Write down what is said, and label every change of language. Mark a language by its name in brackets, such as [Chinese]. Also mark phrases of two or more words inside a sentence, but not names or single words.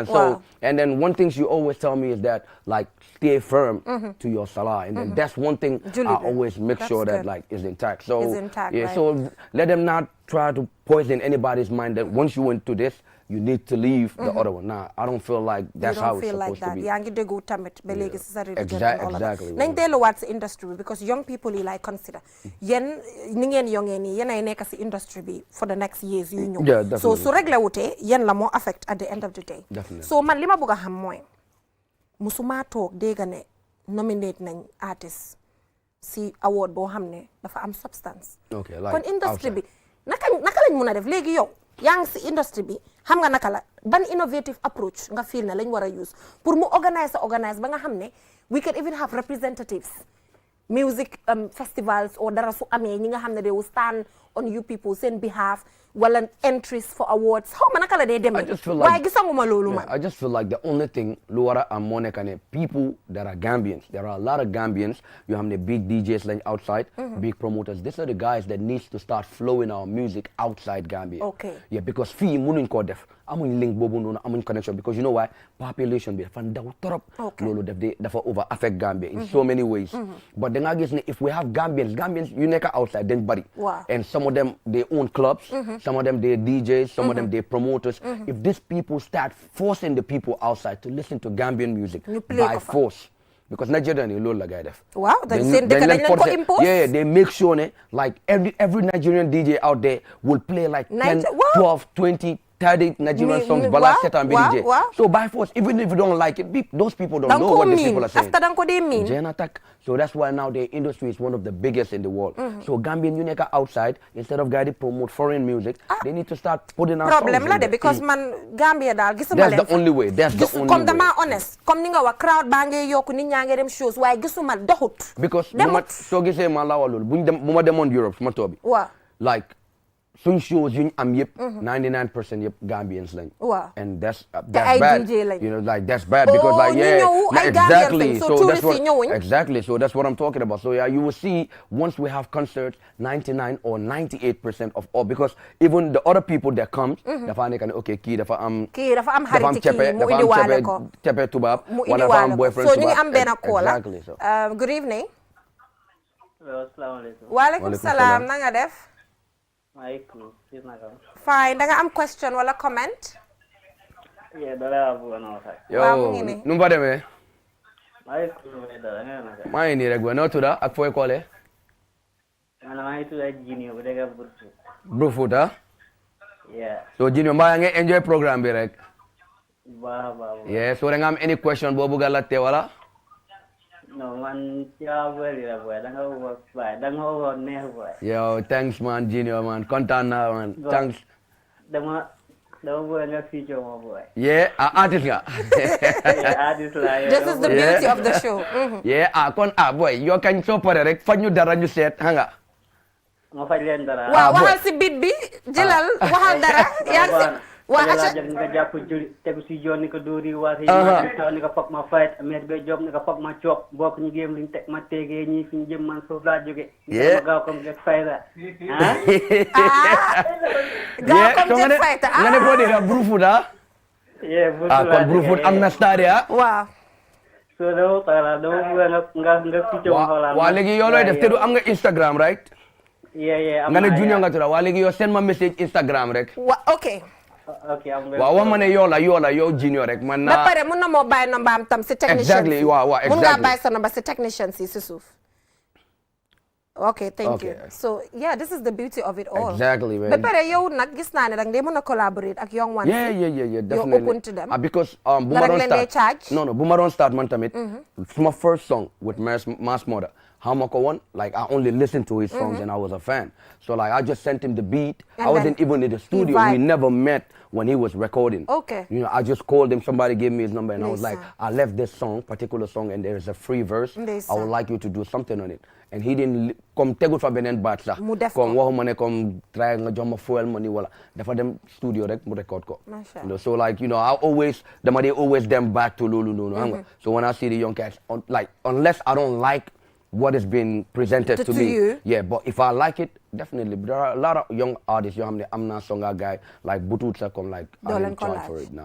[English] So and then one thing she always tell me is that like stay firm to your salah, and then that's one thing I always make sure that like is intact. So so let them not try to poison anybody's mind that once you went to this, you need to leave the other one. Nah, I don't feel like that's how it's supposed to be. Exactly. [Wolof] Nañ delluwaat si industry [English] because young people [Wolof] yi [English] like consider [Wolof] yen ni ngeen yongee nii yéen ay nekk si industry bi [English] for the next years [Wolof] yu ñëw. So su réglé wutee yen la moo affect [English] at the end of the day. [Wolof] So man li ma bëgg a xam mooy musuma toog dégg ne nominate nañ artist si award boo xam ne dafa am substance. Kon industry bi naka lañ mun a def léegi yow yaa ngi si industry bi xam nga naka la ban [English] innovative approach [Wolof] nga feel ne lañ war a use pour mu organise ba nga xam ne [English] we can even have representatives music festivals [Wolof] or dara su amee ñi nga xam ne [English] they will stand on you people [Wolof] seen behalf wala [English] entries for awards [Wolof] how man naka la dee demee waaye gisanguma loolu man [English] I just feel like the only thing [Wolof] lu war a am moo nekk ne [English] people that are Gambians there are a lot of Gambians you have the big DJs like outside big promoters these are the guys that needs to start flowing our music outside Gambia yeah because [Wolof] fii mënuñ koo def amuñ link boobu noonu amuñ connection [English] because you know why population [Wolof] bi dafa ndaw torop loolu dafa [English] over affect Gambia in so many ways but [Wolof] da nga gis ne [English] if we have Gambians [Wolof] yu nekk [English] outside [Wolof] dañ bari [English] and some of them they own clubs some of them they DJs some of them they promoters if these people start forcing the people outside to listen to Gambian music by force because Nigerian [Wolof] yi loolu la gay def waaw dañ leen ko impose [English] yeah they make sure ne like every Nigerian DJ out there will play like 10 12 20 30 Nigerian songs [Wolof] bala setan bi [English] DJ so by force even if you don't like it those people don't know what the people are saying [Wolof] after dan ko dey mean [English] so that's why now the industry is one of the biggest in the world so Gambian you nekk outside instead of guys promote foreign music they need to start putting out [Wolof] problem la de because man Gambia daal gisuma leen [English] that's the only way [Wolof] comme dama honest comme ni nga wax crowd baa ngi yokku nit ñaa ngi dem shows waaye gisuma doxut [English] because [Wolof] soo gisee ma la wax loolu bu ma demoon [English] Europe [Wolof] suma toobi [English] like [Wolof] suñ shows yuñ am yëpp [English] 99% yëpp Gambians lañ and that's bad you know like that's bad because like exactly so that's what I'm talking about so yeah you will see once we have concerts 99 or 98% of all because even the other people that comes [Wolof] dafa nekk ne [English] okay [Wolof] kii dafa am xarit kii mu indi waale ko cepe tubaab wala dafa am boyfriend so ñu ngi am benn call [English] exactly so good evening [Arabic] asalaamaaleykum [Wolof] waaleykum salaam na nga def fine da nga am question wala comment yow nu mu fa demee maa ngi nii rek ba noo tudda ak fooy koole Brufut so Junior mbaa nga enjoy programme bi rek yeah so da nga am [English] any question [Wolof] boo bëgg a laajte wala no man boy neex boy [English] yo thanks man Junior man [Wolof] kontaan naa [English] man thanks [Wolof] dama bëgg nga feature mo boy yeah artist nga artist la [English] this is the beauty of the show [Wolof] yeah kon boy yo kañ soo pare rek faj ñu dara ñu seet hanga ma faj leen dara waaw waxal si beat bi jëlal waxal dara yaa waa acca nga jàpp tegu si yoon ni ko dóori waa ni ko foog ma fight amet be job ni ko foog ma coop bokk ñu géem luñ teg ma tegee ñii fi ñu jëm man foofu laa jóge ma gaaw comme get fayda gaaw comme get fayda nga ne boo dee Brufut kon Brufut am na stade waaw so dama bëgg nga picc waa léegi yow looy def te du am nga Instagram right nga ne Junior nga tudda waa léegi yow send ma message Instagram rek [English] okay [Wolof] waaw wax ma ne yow Junior rek man ba pare mun na moo bàyyi number am tam si technician exactly waaw mun ngaa bàyyi sa number si technician si suuf [English] okay thank you so yeah this is the beauty of it all exactly man [Wolof] ba pare yow nag gis naa ne dang dee mën a collaborate ak [English] young ones yeah definitely you're open to them because [Wolof] bu ma doon [English] start [Wolof] bu ma doon [English] start [Wolof] man tamit [English] my first song with Mass Mother [Wolof] how ma ko won [English] like I only listened to his songs and I was a fan so like I just sent him the beat I wasn't even in the studio we never met when he was recording you know I just called him somebody gave me his number and I was like I left this particular song and there is a free verse I would like you to do something on it and he didn't [Wolof] comme tegul fa beneen baat sax comme waxuma ne comme try nga jox ma [English] fuel money [Wolof] wala dafa dem studio rek mu record ko [English] so like you know I always dem back to [Wolof] loolu noonu xam nga [English] so when I see the young cats like unless I don't like what is being presented to me yeah but if I like it definitely there are a lot of young artists [Wolof] yoo xam ne am na songa [English] guy like butut sa comme like I didn't charge for it